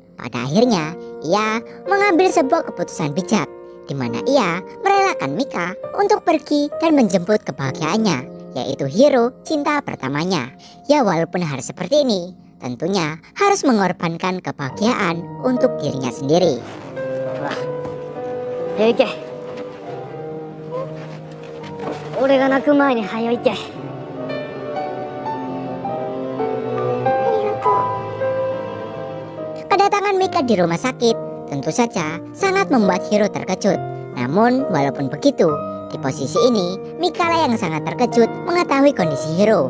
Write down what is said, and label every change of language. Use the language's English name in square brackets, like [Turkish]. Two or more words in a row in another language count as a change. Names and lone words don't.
[Indonesian] Pada akhirnya ia mengambil sebuah keputusan bijak, di mana ia merelakan Mika untuk pergi dan menjemput kebahagiaannya, yaitu Hiro, cinta pertamanya. Ya walaupun harus seperti ini, tentunya harus mengorbankan kebahagiaan untuk dirinya sendiri. [Japanese] Ayo ike. 俺が泣く前に早いけ。 [Indonesian] Kedatangan Mika di rumah sakit tentu saja sangat membuat Hiro terkejut. Namun walaupun begitu, di posisi ini Mika lah yang sangat terkejut mengetahui kondisi Hiro.